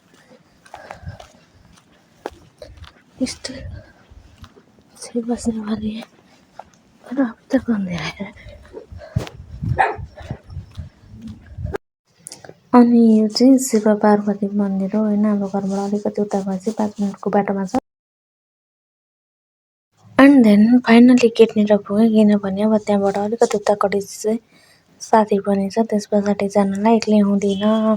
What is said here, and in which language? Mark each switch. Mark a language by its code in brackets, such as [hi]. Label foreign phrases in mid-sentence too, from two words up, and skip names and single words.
[ne] Still, [hi] से बसने वाली है पर अब तक अंधेरा है [ne] अनि यो चाहिँ शिव पार्वती मन्दिर हो होइन हाम्रो घरबाट अलिकति उता भएपछि 5 मिनटको बाटोमा छ [en] and then finally [ne] गेटनिर पुगेँ किनभने अब त्यहाँबाट अलिकति उतापट्टि चाहिँ साथी पनि छ त्यस पछाडि जानलाई एक्लै हुँदिनँ